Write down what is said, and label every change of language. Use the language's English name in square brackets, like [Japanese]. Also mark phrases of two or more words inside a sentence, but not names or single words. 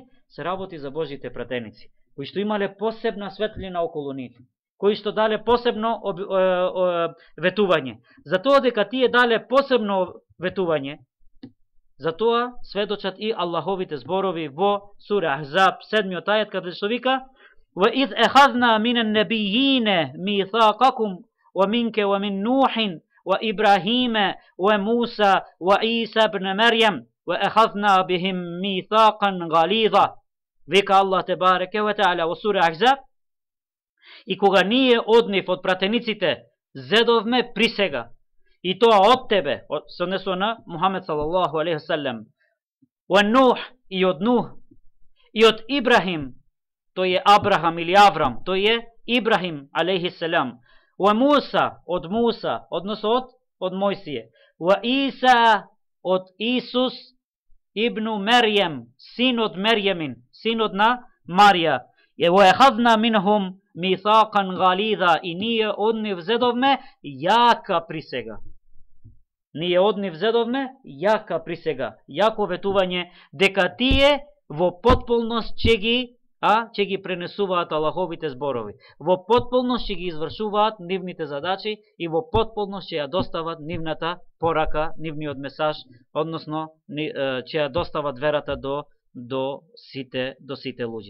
[Macedonian] Се работи за Божите пратеници, кои што имале посебна светлина околу нив, кои што дале посебно ветување. За тоа дека тие дале посебно ветување, за тоа сведочат и Аллаховите зборови во сура Ахзаб 7 ајет, каде што вика: [Arabic] وَإِذْ أَخَذْنَا مِنَ النَّبِيِّينَ مِيثَاقَكُمْ وَمِنْكَ وَمِنْ نُوحٍ وَإِبْرَاهِيمَ وَمُوسَى وَعِيسَى بْنَ مَرْيَمَ وَأَخَذْنَا بِهِمْ مِيثَاقًا غَلِيظًا. [Macedonian] Вика Аллах [Arabic] تبارك وتعالى [Macedonian] во сура Ахзаб: и кога ние од нив, од пратениците, зедовме присега, и тоа од тебе, се однесува на Мухамед [Arabic] صلى الله عليه وسلم, [Macedonian] од Нух, и од Нух, и од Ибрахим, тој е Абрахам или Аврам, тој е Ибрахим [Arabic] عليه السلام, [Macedonian] од Муса, од Муса, односно од Мојсие, од Иса, од Исус ибну Мерјем, син од Мерјемин, син од на Марија, и [Arabic] وَأَخَذْنَا مِنْهُمْ مِيثَاقًا غَلِيظًا, [Macedonian] и ние од нив зедовме јака присега. Ние од нив зедовме јака присега, јако ветување дека тие во потполност ќе ги пренесуваат Аллаховите зборови, во потполност ќе ги извршуваат нивните задачи и во потполност ќе ја достават нивната порака, нивниот месаж, односно ќе ја достават верата до сите луѓе.